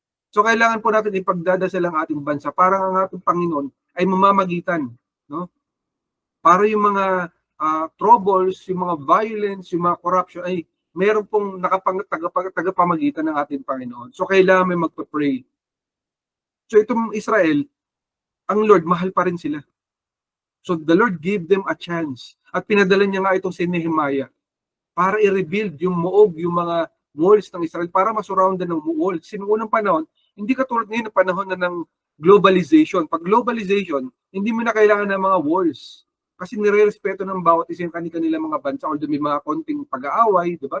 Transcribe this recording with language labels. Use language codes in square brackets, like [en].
[tl] So kailangan po natin ipagdadasal ang ating bansa para ang ating Panginoon ay mamamagitan, no? Para yung mga troubles, yung mga violence, yung mga corruption ay meron pong tagapamagitan ng ating Panginoon. So kailangan may magpa-pray. So itong Israel, ang Lord, mahal pa rin sila. [en] So the Lord gave them a chance. [tl] At pinadala niya nga itong si Nehemiah para i-rebuild yung muog, yung mga walls ng Israel, para masurroundan ng walls. Sa unang panahon, hindi katulad ngayon na panahon na ng globalization. Pag globalization, hindi mo na kailangan ng mga walls. Kasi nire-respeto ng bawat isa yung kanilang mga bansa, although may mga konting pag-aaway, di ba?